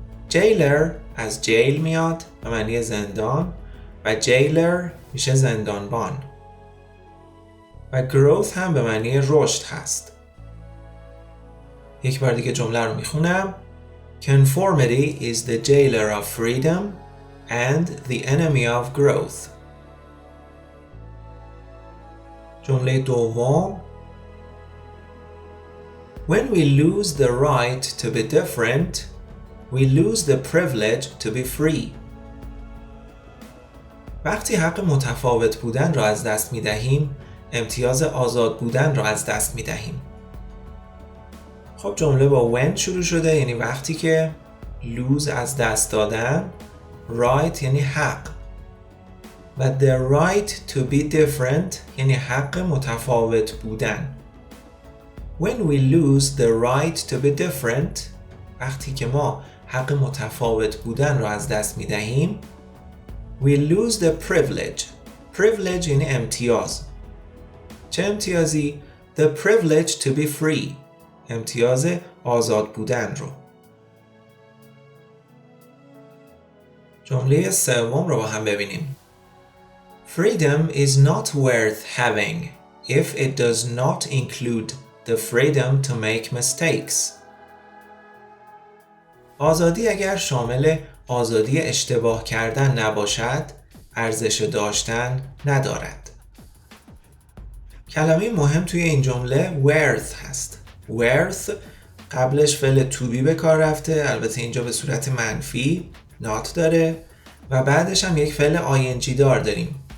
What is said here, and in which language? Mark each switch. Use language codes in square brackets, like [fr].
[fa] jailer از جیل میاد به معنی زندان و jailer میشه زندانبان و growth هم به معنی رشد هست. یک بار دیگه جمله رو میخونم. [en] Conformity is the jailer of freedom and the enemy of growth. [fa] جمله دوم. [en] When we lose the right to be different, we lose the privilege to be free. [fa] وقتی حق متفاوت بودن را از دست می دهیم، امتیاز آزاد بودن را از دست می دهیم. خب جمله با when شروع شده، یعنی وقتی که lose از دست دادن، right یعنی حق و [en] the right to be different [fa] یعنی حق متفاوت بودن. [en] When we lose the right to be different، [fa] وقتی که ما حق متفاوت بودن را از دست می دهیم، [en] we lose the privilege [fa] یعنی امتیاز. چه امتیازی؟ [en] The privilege to be free، [fa] امتیاز آزاد بودن رو. جمله سوم رو با هم ببینیم. [en] Freedom is not worth having if it does not include the freedom to make mistakes. [fa] آزادی اگر شامل آزادی اشتباه کردن نباشد، ارزش داشتن ندارد. کلمه مهم توی این جمله worth هست. worth قبلش فعل to be به کار رفته، البته اینجا به صورت منفی not داره و بعدش هم یک فعل ing دار داریم.